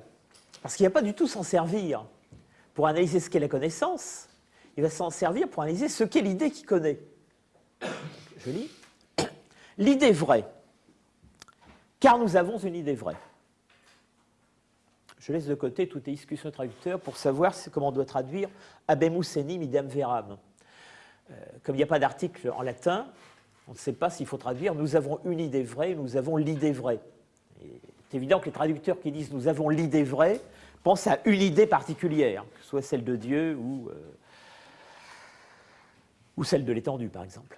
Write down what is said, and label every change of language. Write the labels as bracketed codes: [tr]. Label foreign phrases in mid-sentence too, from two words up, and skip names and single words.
[fr] Parce qu'il ne va pas du tout s'en servir pour analyser ce qu'est la connaissance, il va s'en servir pour analyser ce qu'est l'idée qu'il connaît. Je lis. L'idée vraie, car nous avons une idée vraie. Je laisse de côté toutes les discussions de traducteurs pour savoir comment on doit traduire [la] habemus enim idem veram. [fr] Comme il n'y a pas d'article en latin, on ne sait pas s'il faut traduire nous avons une idée vraie, nous avons l'idée vraie. C'est évident que les traducteurs qui disent nous avons l'idée vraie pensent à une idée particulière, que ce soit celle de Dieu ou celle de l'étendue, par exemple.